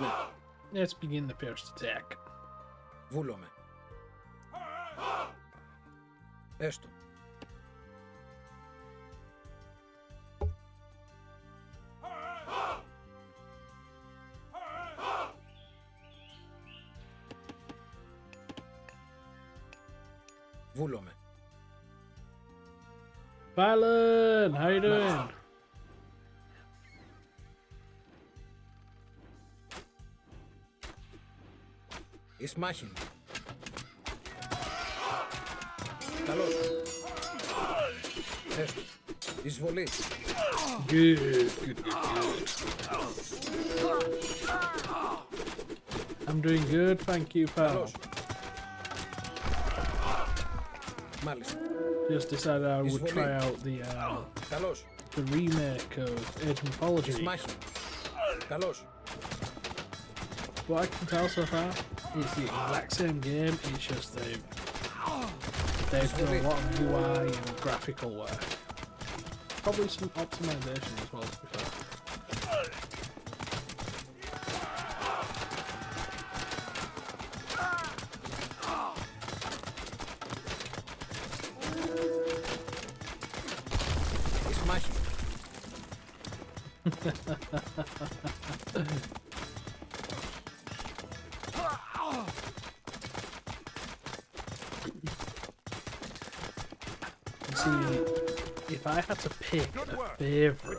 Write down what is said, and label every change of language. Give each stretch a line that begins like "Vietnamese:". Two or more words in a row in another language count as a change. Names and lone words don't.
English: let's begin the first attack.
Greek: Βούλομαι. Έστω. Βούλομαι.
English: Valen, how you doing?
Greek: Εις μάχη. Καλώς. Έστω. Εισβολή.
English: Good. I'm doing good, thank you, pal.
Greek: Καλώς. Μάλιστα.
English: Just decided I would
Greek: Εισβολή.
English: try out
Greek: Καλώς.
English: the remake of Age of Mythology.
Greek: Εις μάχη. Καλώς.
English: What I can tell so far, it's the exact same game, it's just they've done a lot of UI and graphical work. Probably some optimization as well, to be fair.
Greek: Εις μάχη.
English: See, if I had to pick Good a work. With the